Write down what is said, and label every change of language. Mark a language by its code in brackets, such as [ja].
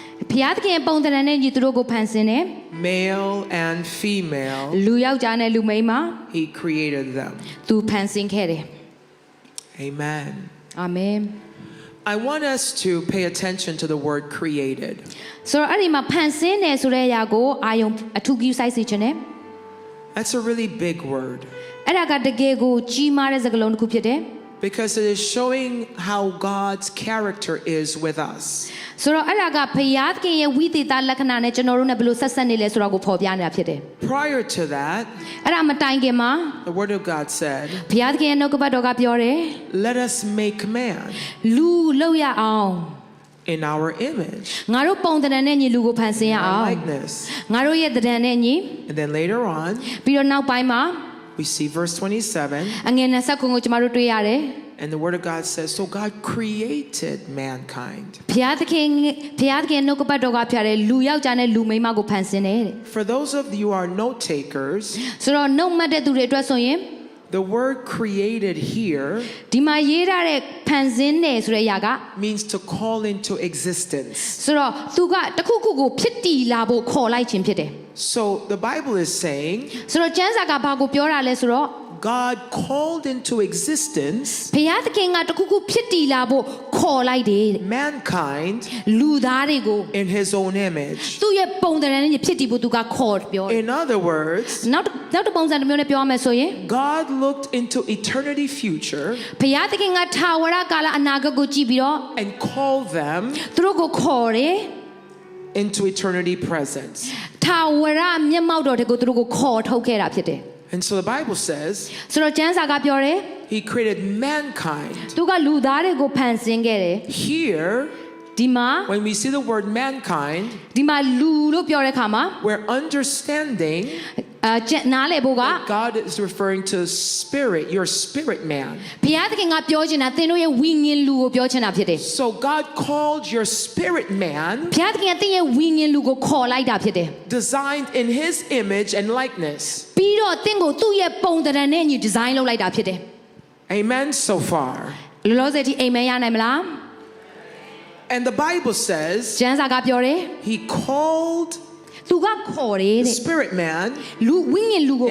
[my] ဘုရားသခင်ပုံသဏ္ဍာန်နဲ့ညီသူတို့ကိုဖန်ဆင်းတယ် [en] male and female. [my] လူယောက်ျားနဲ့လူမိန်းမ [en] He created them. [my] သူဖန်ဆင်းခဲ့တယ် [en] Amen. [my] အာမင် [en] I want us to pay attention to the word created. [my] ဆိုတော့အဲ့ဒီမှာဖန်ဆင်းတယ်ဆိုတဲ့အရာကိုအာယုံအထူးပြုစိုက်စေခြင်းနဲ့ [en] That's a really big word [my] အဲ့ဒါကတကယ်ကိုကြီးမားတဲ့စကားလုံးတစ်ခုဖြစ်တယ် [en] because it is showing how God's character is with us. [my] ဆိုတော့အဲ့ဒါကဘုရားသခင်ရဲ့ဝိသေသလက္ခဏာနဲ့ကျွန်တော်တို့နဲ့ဘယ်လိုဆက်ဆက်နေလဲဆိုတာကိုဖော်ပြနေတာဖြစ်တယ် [en] Prior to that, [my] အဲ့ဒါမတိုင်ခင်မှာ [en] the word of God said, [my] ဘုရားသခင်ရဲ့နှုတ်ကပတ်တော်ကပြောတယ် [en] let us make man [my] လူလောက်ရအောင် [en] in our image, [my] ငါတို့ပုံသဏ္ဍာန်နဲ့ညီလူကိုဖန်ဆင်းရ [en] our [my] အောင် [en] likeness. [my] ငါတို့ရဲ့သဏ္ဍာန်နဲ့ညီ [en] And then later on, [my] ပြီးတော့နောက်ပိုင်းမှာ [en] we see verse 27, [my] အငယ်29ကိုကျွန်တော်တို့တွေ့ရတယ် [en] and the word of God says, so God created mankind. [my] ဘုရားသခင်နှုတ်ကပတ်တော်ကပြတယ်လူယောက်ျားနဲ့လူမိန်းမကိုဖန်ဆင်းတယ်တဲ့ [en] For those of you who are note takers, [my] ဆိုတော့နှုတ်မှတ်တဲ့သူတွေအတွက်ဆိုရင် [en] the word created here [my] ဒီမှာရေးထားတဲ့ဖန်ဆင်းတယ်ဆိုတဲ့အရာက [en] means to call into existence. [my] ဆိုတော့သူကတခုခုကိုဖြစ်တည်လာဖို့ခေါ်လိုက်ခြင်းဖြစ်တယ် [en] So the Bible is saying [my] ဆိုတော့ကျမ်းစာကဘာကိုပြောတာလဲဆိုတော့ [en] God called into existence [my] ဘုရားသခင်ကတခုခုဖြစ်တည်လာဖို့ခေါ်လိုက်တယ်တဲ့ [en] mankind [my] လူသားတွေကို [en] in his own image. [my] သူ့ရဲ့ပုံသဏ္ဍာန်နဲ့ဖြစ်တည်ဖို့သူကခေါ်ပြောတယ် [en] In other words, [my] နောက်တစ်ပုံစံတစ်မျိုးနဲ့ပြောရမယ်ဆိုရင် [en] God looked into eternity future [my] ဘုရားသခင်ကထာဝရကာလအနာဂတ်ကိုကြည့်ပြီးတော့ [en] and called them [my] သူတို့ကိုခေါ်တယ် [en] into eternity presence. [my] ထာဝရမျက်မှောက်တော်တွေကိုသူတို့ကိုခေါ်ထုတ်ခဲ့တာဖြစ်တယ် [en] And so the Bible says [my] ဆိုတော့ကျမ်းစာကပြောတယ် [en] he created mankind. [my] သူကလူသားတွေကိုဖန်ဆင်းခဲ့တယ် [en] Here, [my] ဒီမှာ [en] when we see the word mankind, [my] ဒီမှာလူလို့ပြောတဲ့အခါမှာ [en] we're understanding [my] နားလည်ဖို့က [en] God is referring to spirit, your spirit man. [my] ဘုရားသခင်ကပြောချင်တာသင်တို့ရဲ့ဝိညာဉ်လူကိုပြောချင်တာဖြစ်တယ် [en] So God called your spirit man, [my] ဘုရားသခင်ကသင်ရဲ့ဝိညာဉ်လူကိုခေါ်လိုက်တာဖြစ်တယ် [en] designed in his image and likeness. [my] ပြီးတော့သင်ကိုသူ့ရဲ့ပုံသဏ္ဍာန်နဲ့ညီဒီဇိုင်းလုပ်လိုက်တာဖြစ်တယ် [en] Amen so far. [my] လောလောဆယ်ဒီအာမင်ရနိုင်မလား [en] And the Bible says [my] ကျမ်းစာကပြောတယ် [en] he called [my] သူကခေါ်တယ် [en] the [my] တဲ့ [en] spirit man [my] လူဝိညာဉ်လူကို